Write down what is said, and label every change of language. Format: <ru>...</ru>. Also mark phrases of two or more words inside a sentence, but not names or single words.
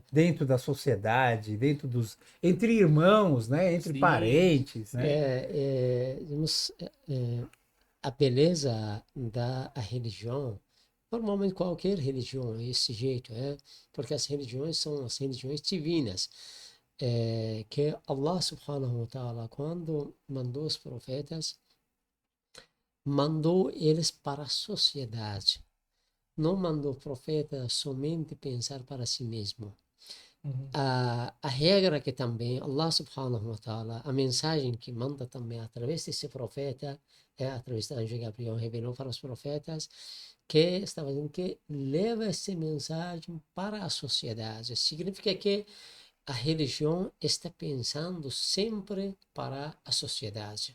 <pt>dentro da sociedade, entre irmãos, né? Entre Sim, parentes, né? Digamos, a beleza da a religião, normalmente qualquer religião é esse jeito, porque as religiões são as religiões divinas, que</pt> <ar>الله سبحانه وتعالى,</ar> <pt>quando mandou os profetas, mandou eles para a sociedade. Não mandou o profeta somente pensar para si mesmo. A regra que também</pt> <ar>الله سبحانه وتعالى,</ar> <pt>a mensagem que manda também através desse profeta, através do anjo Gabriel, revelou para os profetas, que estava dizendo que leva essa mensagem para a sociedade. Significa que a religião está pensando sempre para a sociedade.</pt>